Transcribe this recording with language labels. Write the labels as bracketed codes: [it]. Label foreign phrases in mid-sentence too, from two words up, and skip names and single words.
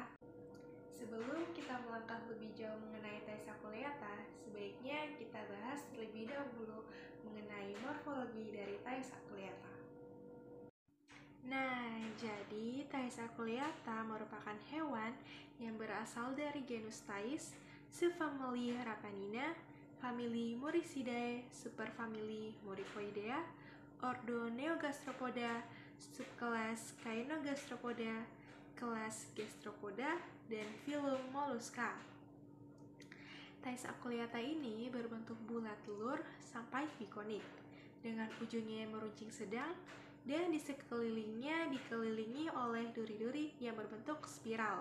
[id] Sebelum kita melangkah lebih jauh mengenai Thais Aculeata, sebaiknya kita bahas terlebih dahulu mengenai morfologi dari Thais Aculeata. Nah, jadi Thais Aculeata merupakan hewan yang berasal dari genus Thais, subfamili Rapanina, famili Muricidae, superfamili Muricoidea, ordo Neogastropoda, subkelas Caenogastropoda, kelas Gastropoda, dan filum Mollusca. Thais Aculeata ini berbentuk bulat telur sampai bikonik, dengan ujungnya yang meruncing sedang, dan di sekelilingnya dikelilingi oleh duri-duri yang berbentuk spiral.